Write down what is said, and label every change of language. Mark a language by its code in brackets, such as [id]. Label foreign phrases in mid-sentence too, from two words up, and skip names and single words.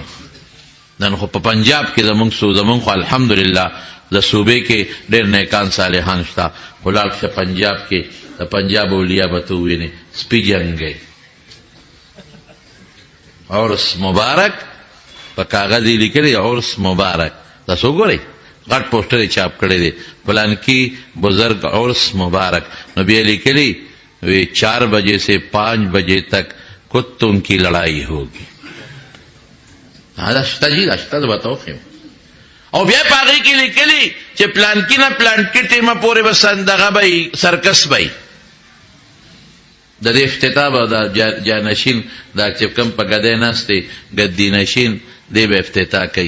[ps] نن خو په پنجاب کې زمونږ خو الحمدلله د صوبې کې ډېر نیکان صالحان شته، خو لاړ شه پنجاب کې د پنجاب اولیاء به ته ووینې سپي جنګی عرس مبارک په کاغذ یې لیکلی عرس مبارک. تاسو وګورئ غټ پوسټر یې چاپ کړی دی فلانکي بزرگ عرس مبارک. نو بیا لیکلی وی [ur] 4 بجے سے 5 بجے تک کتوں کی لڑائی ہوگی. [ps] دا شته جي، دا شته، زه به ته وښیم. او بیا په هغې کې لیکلي چې پلانکي نه پلانکي ټیمه پورې به دغه به وي، سرکس به وي. د دې افتتاح به د جانشین دا چې کوم په ګدی ناست دی ګدي نشین دی به افتتاح کوي.